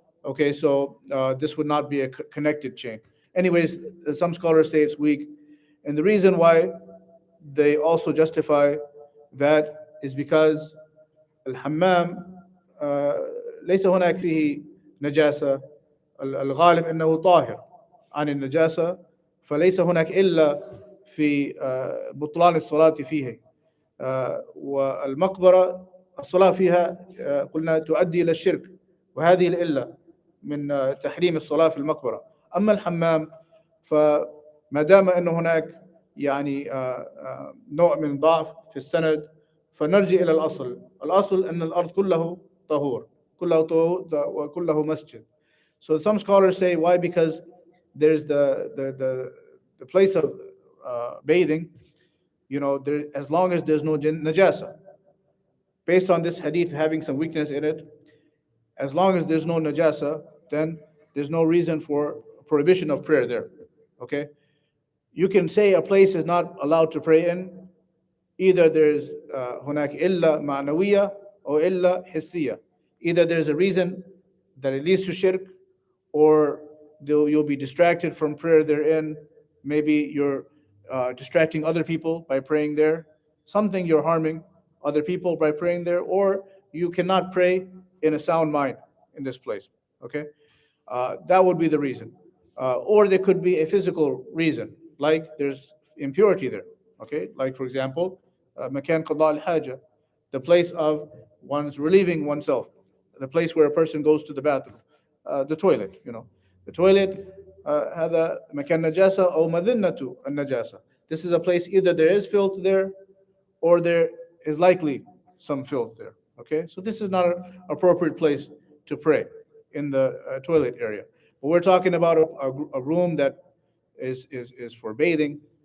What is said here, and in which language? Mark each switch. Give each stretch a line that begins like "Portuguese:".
English: Okay, so this would not be a connected chain. Anyways, some scholars say it's weak, and the reason why they also justify that is because
Arabic: الحمام ليس هناك فيه نجاسة. الغالب أنه طاهر عن النجاسة، فليس هناك إلا في بطلان الصلاة فيه. والمقبرة الصلاة فيها قلنا تؤدي إلى الشرك، وهذه العلة من تحريم الصلاة في المقبرة. أما الحمام فما دام أن هناك يعني نوع من ضعف في السند، فنرجع إلى الأصل. الأصل أن الأرض كله طهور، كله طهور وكله مسجد.
English: So some scholars say, why? Because there's the place of bathing, there, as long as there's no najasa. Based on this hadith having some weakness in it, as long as there's no najasa, then there's no reason for prohibition of prayer there. Okay, you can say a place is not allowed to pray in. Either there's
Arabic: هناك إلا معنوية or إلا حسية.
English: Either there's a reason that it leads to shirk, or you'll be distracted from prayer therein. Maybe you're distracting other people by praying there. Something you're harming other people by praying there, or you cannot pray in a sound mind in this place. Okay, that would be the reason. Or there could be a physical reason, like there's impurity there. Okay, like for example,
Arabic: makan qada al-haja,
English: the place of one's relieving oneself, the place where a person goes to the bathroom, the toilet. The toilet.
Arabic: هذا مكان نجاسة أو مذنة النجاسة.
English: This is a place either there is filth there, or there is likely some filth there. Okay, so this is not an appropriate place to pray in the toilet area. But we're talking about a room that is for bathing.